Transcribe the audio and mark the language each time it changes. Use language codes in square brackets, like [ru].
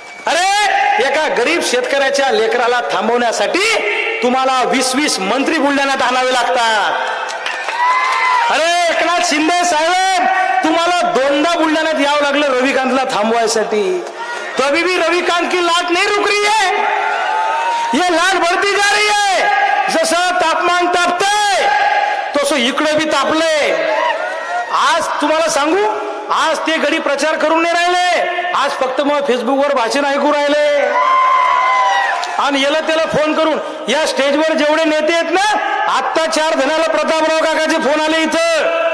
[mr] अरे एका गरीब शेतकऱ्याच्या लेकराला थांबवण्यासाठी तुम्हाला 20-20 मंत्री बुलढाण्यात आणावे लागतात. अरे एकनाथ शिंदे साहेब, तुम्हाला 2दा बुलढाण्यात यावं लागलं रविकांतला थांबवायसाठी. [hi] तभी भी रविकांत की लाट नहीं रुक रही है, ये लाट बढ़ती जा रही है. [mr] जसं तापमान तापतंय तसं इकडे बी तापले. आज तुम्हाला सांगू, आज ते गडी प्रचार करून नाही राहिले, आज फक्त मग फेसबुकवर भाषण ऐकू राहिले. आणि याला त्याला फोन करून, या स्टेजवर जेवढे नेते आहेत ना, आत्ता 4 जणाला प्रतापराव काकाचे फोन आले इथं.